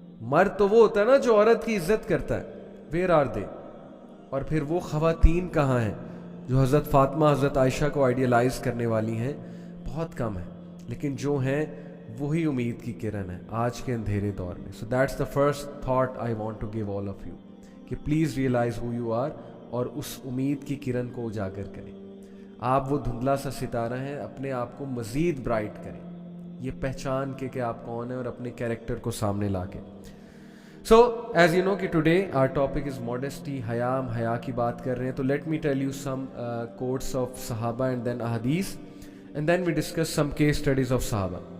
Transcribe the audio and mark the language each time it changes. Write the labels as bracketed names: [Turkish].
[Urdu] مرد تو وہ ہوتا ہے نا جو عورت کی عزت کرتا ہے. [English] where are they؟ [Urdu] اور پھر وہ خواتین کہاں ہیں جو حضرت فاطمہ, حضرت عائشہ کو آئیڈیلائز کرنے والی ہیں؟ بہت کم ہیں, لیکن جو ہیں وہی امید کی کرن ہے آج کے اندھیرے دور میں. [English] so that's the first thought I want to give all of you, [Urdu] کہ [English] please realize who you are [Urdu] اور اس امید کی کرن کو اجاگر کریں. آپ وہ دھندلا سا ستارہ ہیں, اپنے آپ کو مزید برائٹ کریں, یہ پہچان کے کہ آپ کون ہیں اور اپنے کیریکٹر کو سامنے لا کے. [English] So as you know کہ today our topic is modesty, حیا. [Urdu] ہم حیا کی بات کر رہے ہیں, تو [English] Let me tell you some quotes of صحابہ and then احادیث, and then we discuss some case studies of صحابہ.